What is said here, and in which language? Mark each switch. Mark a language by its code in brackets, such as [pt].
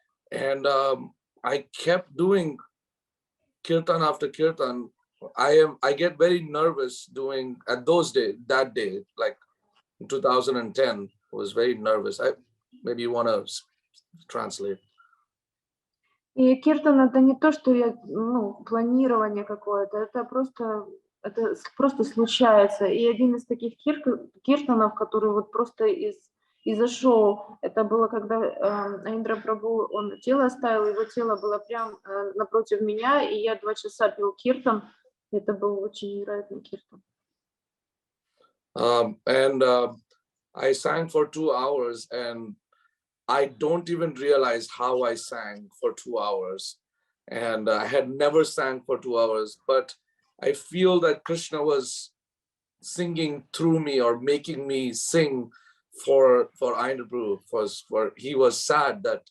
[en] And I kept doing kirtan after kirtan. I get very nervous doing that day, like in 2010, I was very nervous. Maybe you want to translate. [ru] И киртан это не то, что я, планирование какое-то, это просто случается. И один из таких киртанов, который вот просто изошел, это было, когда Айендра Прабху, он тело оставил, его тело было прямо напротив меня, и я 2 часа пел киртан. Это был очень невероятный киртан. [en] I sang for 2 hours and I don't even realize how I sang for 2 hours. And I had never sang for 2 hours, but I feel that Krishna was singing through me or making me sing for Ayendra Prabhu. He was sad.